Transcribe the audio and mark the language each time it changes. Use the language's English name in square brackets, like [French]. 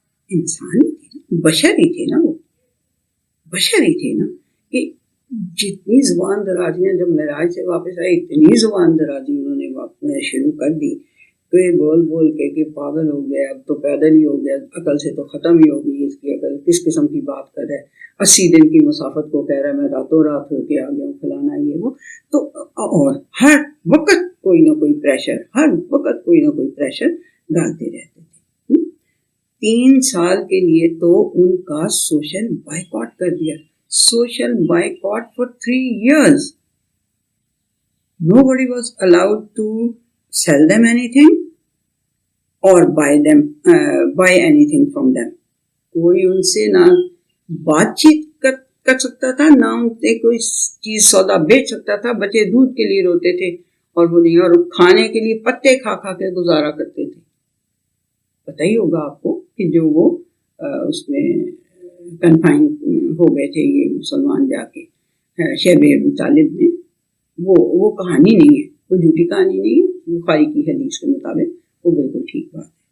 [Urdu] انسان ہی تھے نا، بشر ہی تھے نا، وہ بشر ہی تھے نا کہ جتنی زبان درازیاں جب معراج سے واپس آئے اتنی زبان درازی انہوں نے شروع کر دی کہ بول بول کے کہ پاگل ہو گیا، اب تو پیدل ہی ہو گیا، عقل سے تو ختم ہی ہو گئی اس کی عقل، کس قسم کی بات کر رہا ہے، 80 دن کی مسافت کو کہہ رہا ہے میں راتوں رات ہو کے آ گیا ہوں، فلانا یہ وہ. تو اور ہر وقت کوئی نہ کوئی پریشر، ہر وقت کوئی نہ کوئی پریشر ڈالتے رہتے تھے. 3 سال کے لیے تو ان کا سوشل بائیکاٹ کر دیا. [English] Social boycott for 3 years. Nobody was allowed to sell them anything or buy anything from them. [Urdu] کوئی ان سے نہ بات چیت کر سکتا تھا، نہ ان سے کوئی چیز سودا بیچ سکتا تھا. بچے دودھ کے لیے روتے تھے اور وہ نہیں، اور کھانے کے لیے پتے کھا کے گزارا کرتے تھے. پتہ ہی ہوگا آپ کو کہ جو وہ اس میں کنفائن ہو گئے تھے یہ مسلمان جا کے شیب ابی طالب میں، وہ کہانی نہیں ہے، وہ جھوٹی کہانی نہیں ہے، بخاری کی حدیث کے مطابق وہ بالکل ٹھیک بات ہے.